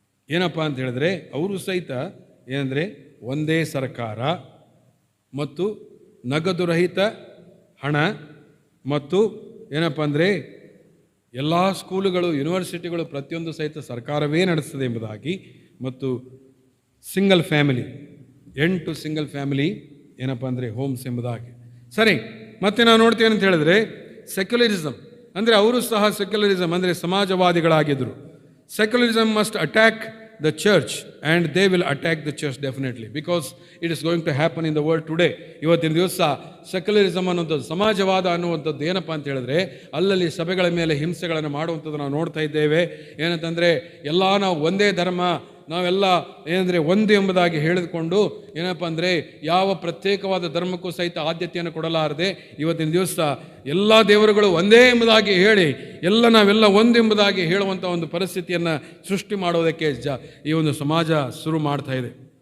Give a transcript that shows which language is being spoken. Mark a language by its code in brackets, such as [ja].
[kn] ಏನಪ್ಪ ಅಂತ ಹೇಳಿದ್ರೆ, ಅವರು ಸಹಿತ ಏನಂದರೆ ಒಂದೇ ಸರ್ಕಾರ ಮತ್ತು ನಗದುರಹಿತ ಹಣ ಮತ್ತು ಏನಪ್ಪ ಅಂದರೆ ಎಲ್ಲ ಸ್ಕೂಲುಗಳು, ಯೂನಿವರ್ಸಿಟಿಗಳು ಪ್ರತಿಯೊಂದು ಸಹಿತ ಸರ್ಕಾರವೇ ನಡೆಸ್ತದೆ ಎಂಬುದಾಗಿ, ಮತ್ತು single family, [en] and to single family [kn] ಏನಪ್ಪ ಅಂದರೆ ಹೋಮ್ಸ್ ಎಂಬುದಾಗಿ. ಸರಿ, ಮತ್ತೆ ನಾವು ನೋಡ್ತೇವೆ ಅಂತ ಹೇಳಿದ್ರೆ ಸೆಕ್ಯುಲರಿಸಮ್ ಅಂದರೆ ಅವರು ಸಹ ಸೆಕ್ಯುಲರಿಸಮ್ ಅಂದರೆ ಸಮಾಜವಾದಿಗಳಾಗಿದ್ದರು. [en] Secularism must attack the church and they will attack the church definitely because it is going to happen in the world today. [kn] ಇವತ್ತಿನ ದಿವಸ ಸೆಕ್ಯುಲರಿಸಮ್ ಅನ್ನುವಂಥದ್ದು, ಸಮಾಜವಾದ ಅನ್ನುವಂಥದ್ದು ಏನಪ್ಪ ಅಂತ ಹೇಳಿದ್ರೆ, ಅಲ್ಲಲ್ಲಿ ಸಭೆಗಳ ಮೇಲೆ ಹಿಂಸೆಗಳನ್ನು ಮಾಡುವಂಥದ್ದು ನಾವು ನೋಡ್ತಾ ಇದ್ದೇವೆ. ಏನಂತಂದರೆ ಎಲ್ಲ ನಾವು ಒಂದೇ ಧರ್ಮ, ನಾವೆಲ್ಲ ಏನಂದರೆ ಒಂದು ಎಂಬುದಾಗಿ ಹೇಳಿದುಕೊಂಡು ಏನಪ್ಪ ಅಂದರೆ ಯಾವ ಪ್ರತ್ಯೇಕವಾದ ಧರ್ಮಕ್ಕೂ ಸಹಿತ ಆದ್ಯತೆಯನ್ನು ಕೊಡಲಾರದೆ ಇವತ್ತಿನ ದಿವಸ ಎಲ್ಲ ದೇವರುಗಳು ಒಂದೇ ಎಂಬುದಾಗಿ ಹೇಳಿ ನಾವೆಲ್ಲ ಒಂದು ಎಂಬುದಾಗಿ ಹೇಳುವಂಥ ಒಂದು ಪರಿಸ್ಥಿತಿಯನ್ನು ಸೃಷ್ಟಿ ಮಾಡೋದಕ್ಕೆ ಈ ಒಂದು ಸಮಾಜ ಶುರು ಮಾಡ್ತಾ ಇದೆ.